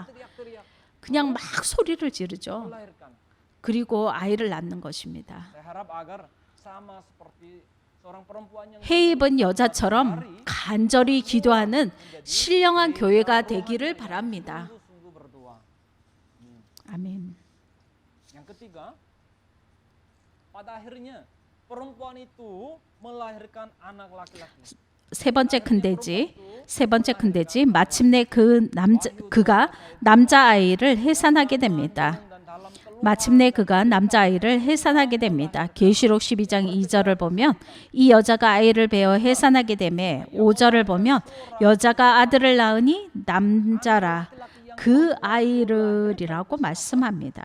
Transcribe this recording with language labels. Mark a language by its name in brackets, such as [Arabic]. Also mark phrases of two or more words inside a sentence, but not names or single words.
[Korean] 그냥 막 소리를 지르죠. 그리고 아이를 낳는 것입니다. 해 입은 여자처럼 간절히 기도하는 신령한 교회가 되기를 바랍니다. 아멘. [Indonesian] Yang ketiga, pada akhirnya perempuan itu melahirkan anak laki-laki. [Korean] 세 번째 큰데지 마침내 그가 남자아이를 해산하게 됩니다. 마침내 그가 남자아이를 해산하게 됩니다. 계시록 12장 2절을 보면 이 여자가 아이를 베어 해산하게 되매 5절을 보면 여자가 아들을 낳으니 남자라 그 아이를이라고 말씀합니다.